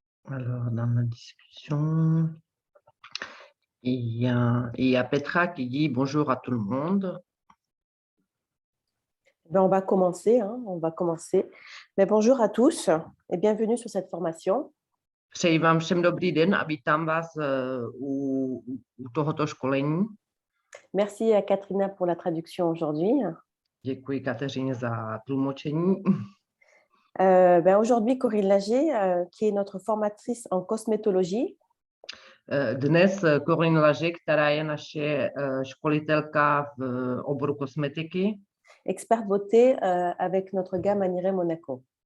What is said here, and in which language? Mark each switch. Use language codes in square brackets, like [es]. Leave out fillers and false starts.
[fr] Alors, dans la discussion, il y a Petra qui dit bonjour à tout le monde. On va commencer, on va commencer. Mais bonjour à tous et bienvenue sur cette formation. [cs] Přeji vám všem dobrý den a vítám vás u tohoto školení. [fr] Merci à Katrina pour la traduction aujourd'hui. [cs] Děkuji Kateřině za tlumočení. [fr] Aujourd'hui, Corinne Lager, qui est notre formatrice en cosmétologie. [cs] Dnes Corinne Lager, která je naše školitelka v oboru kosmetiky. [fr] Expert beauté avec notre gamme Anire Monaco.